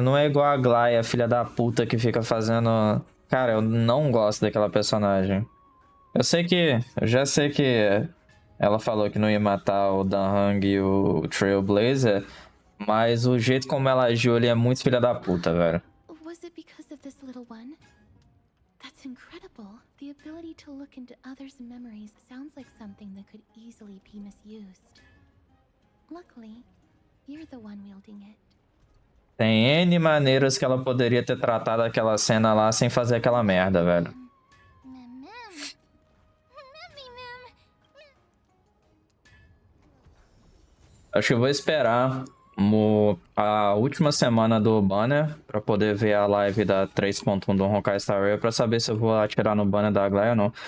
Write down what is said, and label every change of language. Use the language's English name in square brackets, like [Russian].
[Portuguese] Não é igual a Glaia, filha da puta, que fica fazendo... Cara, eu não gosto daquela personagem. Eu já sei que ela falou que não ia matar o Danhang e o Trailblazer, mas o jeito como ela agiu ali é muito filha da puta, velho. [English] Was it because of this little one? That's incredible. The ability to look into others' memories sounds like something that could easily be misused. Luckily, you're the one wielding it. [Portuguese] Tem N maneiras que ela poderia ter tratado aquela cena lá sem fazer aquela merda, velho. [English] Ma'am! Ma'am! [Portuguese] Acho que eu vou esperar a última semana do banner pra poder ver a live da 3.1 do Honkai Star Rail pra saber se eu vou atirar no banner da Aglaia ou não.